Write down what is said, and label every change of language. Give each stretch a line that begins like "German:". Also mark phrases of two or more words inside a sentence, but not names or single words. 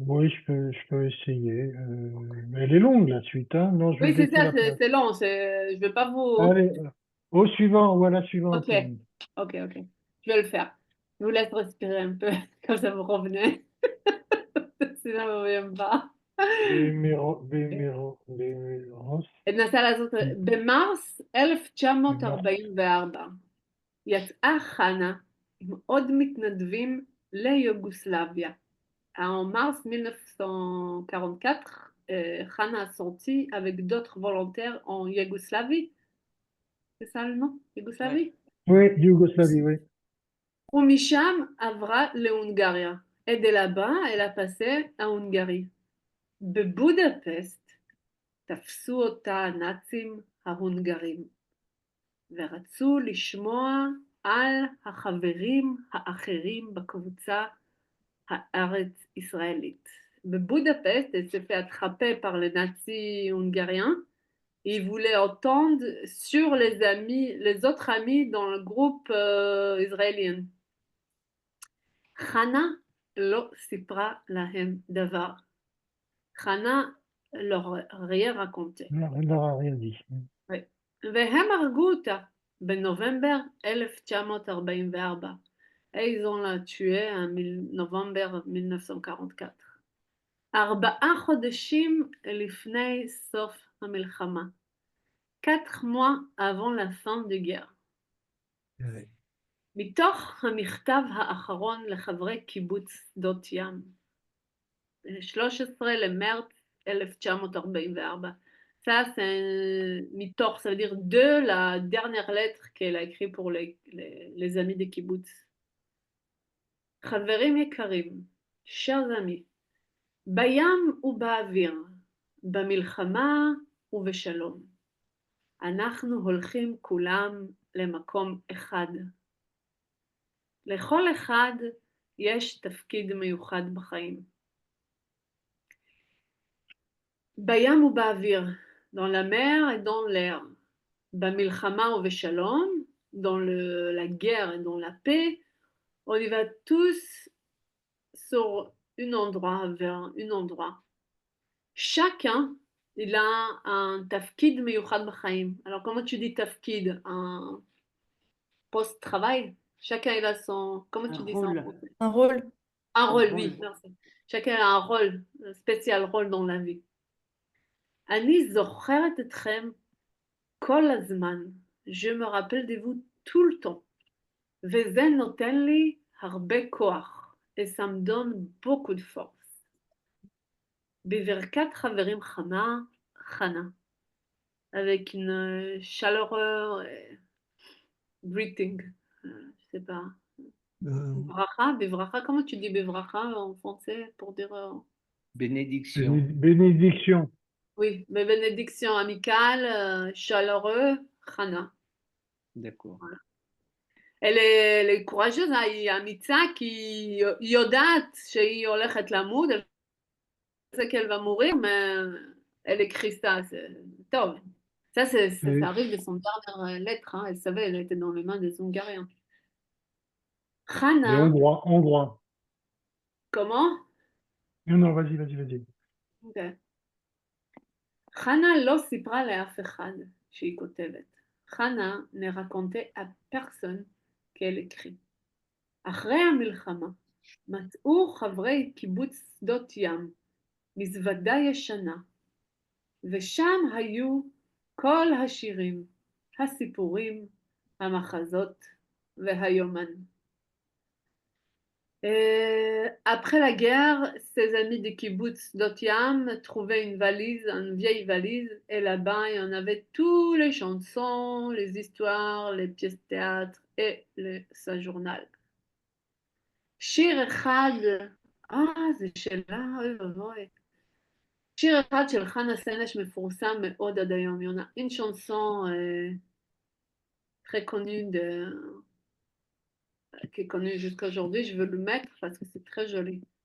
French: Oui, je peux essayer. Mais elle est longue, la suite, hein? Non, je vais Oui, c'est baisser ça, la place. c'est long. Je veux pas vous. Allez, au suivant, ou à la suivante. Ok. Je vais le faire. Je vous laisse respirer un peu, comme ça vous revenez. Sinon, vous ne revenez pas. Béméros.
Hebrew: ננסה לעשות, במרס 1944 יצאה חנה עם עוד מתנדבים ליוגוסלביה.
French: En mars 1944, Hana a sorti avec d'autres volontaires en Yougoslavie. C'est ça le nom? Yougoslavie? Oui, Yougoslavie, oui.
Hebrew: ומשם עברה להונגריה.
French: Et de là-bas, elle a passé à Hongrie.
Hebrew: בבודפסט תפסו אותה הנאצים ההונגרים, ורצו לשמוע על החברים האחרים בקבוצה הארץ ישראלית. בבודפסט,
French: elle s'est fait attraper par les nazis hongariens. Ils voulaient entendre sur les autres amis dans le groupe israélien.
Hebrew: חנה לא סיפרה להם דבר.
French: חנה leur rien raconté. Elle leur a rien dit. Oui.
Hebrew: והם הרגו אותה בנובמבר 1944.
French: Et ils ont la tuée en novembre 1944.
Hebrew: 4 חודשים לפני סוף המלחמה.
French: 4 mois avant la fin de guerre.
Hebrew: מתוך המכתב האחרון לחברי קיבוץ שדות ים. 13 למרץ 1944.
French: Ça, c'est מתוך, ça veut dire de la dernière lettre qu'elle a écrite pour les amis de קיבוץ.
Hebrew: חברים יקרים,
French: chers amis,
Hebrew: בים ובאוויר, במלחמה ובשלום. אנחנו הולכים כולם למקום אחד. לכל אחד יש תפקיד מיוחד בחיים. בים ובאוויר,
French: dans la mer et dans l'air.
Hebrew: במלחמה ובשלום,
French: dans la guerre et dans la paix, on y va tous sur un endroit, vers un endroit. Chacun, il a un
Hebrew: תפקיד מיוחד בחיים.
French: Alors, comment tu dis tafkid? Un post-travail? Chacun, il a son... Comment tu dis ça en français? Un rôle. Un rôle, rôle. oui, merci. Chacun a un rôle, un spécial rôle dans la vie.
Hebrew: אני זוכרת אתכם כל הזמן.
French: Je me rappelle de vous tout le temps.
Hebrew: וזה נותן לי הרבה כוח.
French: Et ça me donne beaucoup de force.
Hebrew: בברכת חברים חמה, חנה.
French: Avec une chaleureuse greeting. Je sais pas. Bivracha, bivracha, comment tu dis bivracha en français pour dire... Bénédiction. Bénédiction. Oui, mais bénédiction amicale, chaleureux, Hana. D'accord. Voilà. Elle est courageuse, hein?
Hebrew: היא אמיצה כי היא יודעת שהיא הולכת למות,
French: elle sait qu'elle va mourir, mais elle écrit ça, c'est טוב. Ça, ça arrive de son dernière lettre, hein? Elle savait, elle était dans les mains des Hongariens. Et Hana, hongrois. comment? Non, vas-y. Okay.
Hebrew: חנה לא סיפרה לאף אחד שהיא כותבת.
French: חנה ne racontait à personne qu'elle écrit.
Hebrew: אחרי המלחמה מצאו חברי קיבוץ שדות ים מזוודה ישנה, ושם היו כל השירים, הסיפורים, המחזות והיומן.
French: Après la guerre, ses amis de kibbutz Dot Yam trouvaient une vieille valise, et là-bas, il y en avait toutes les chansons, les histoires, les pièces de théâtre et sa journal.
Hebrew: שיר אחד, זה שאלה, אוי ואבוי. שיר אחד של חנה סנש מפורסם מאוד עד היום,
French: une chanson très connue qui est connue jusqu'à aujourd'hui, je veux le mettre parce que c'est très joli.